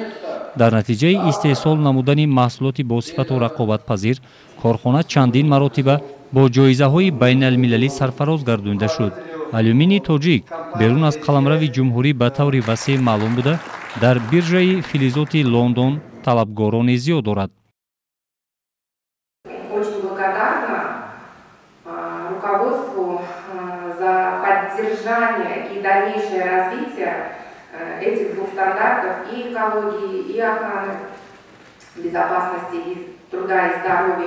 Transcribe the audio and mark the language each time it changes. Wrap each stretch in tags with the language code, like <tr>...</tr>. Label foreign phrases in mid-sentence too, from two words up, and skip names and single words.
<tg>дар натиҷаи истеҳсол намудани маҳсулоти босифату рақобатпазир корхона чандин маротиба бо ҷоизаҳои байналмилалӣ сарфароз гардонида шуд. алюминии тоҷик берун аз қаламрави ҷумҳурӣ ба таври васеъ маълум буда дар биржаи филизоти Лондон талабгорони зиёд дорад.</tg> <ru>Очень благодарна руководству за поддержание и дальнейшее развитие этих двух стандартов и экологии, и охраны безопасности и труда и здоровья.</ru>